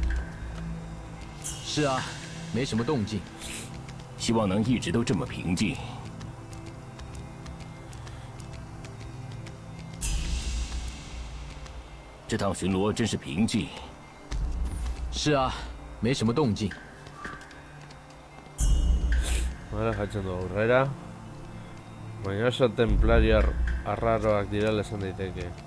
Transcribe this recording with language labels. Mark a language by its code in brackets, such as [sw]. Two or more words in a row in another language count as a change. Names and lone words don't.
[zh] 是啊，没什么动静。希望能一直都这么平静。这趟巡逻真是平静。是啊，没什么动静。 [eu] Vale, jatxondo aurrera. Baina oso templariar arraroak direla esan daiteke.